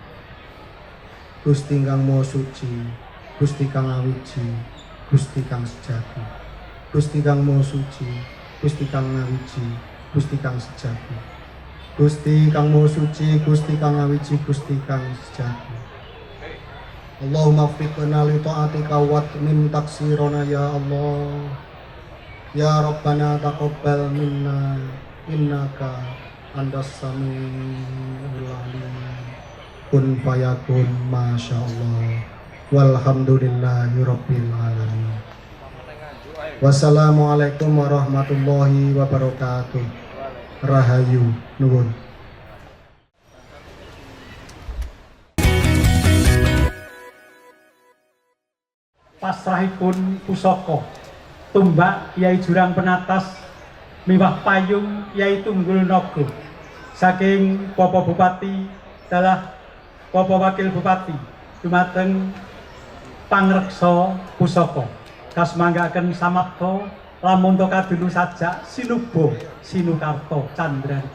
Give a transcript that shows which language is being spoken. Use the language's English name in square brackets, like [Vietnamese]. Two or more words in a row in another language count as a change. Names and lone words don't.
[Javanese] Gusti kang Maha Suci, Gusti kang awiji, Gusti kang sejati. Gusti kang Maha Suci, Gusti kang awiji, Gusti kang sejati. Gusti kang Maha Suci, Gusti kang awiji, Gusti kang sejati. [Arabic] اللهم فقنا لطاعتك ومن تقصيرنا يا الله. يا ربنا تقبل منا إنك أنت السميع العليم. كن فيكون ما شاء الله. والحمد لله رب العالمين. والسلام عليكم ورحمة الله وبركاته. [Javanese] Rahayu nuwun. Pasrahipun pusaka tumbak Kyai Jurang Penatas miwah payung Kyai Tunggul Naga saking Bapak Bupati dalah Bapak Wakil Bupati dumateng pangreksa pusaka kasmanggaken samapta lamun to kadulu sajak sinuba sinukarta candrani.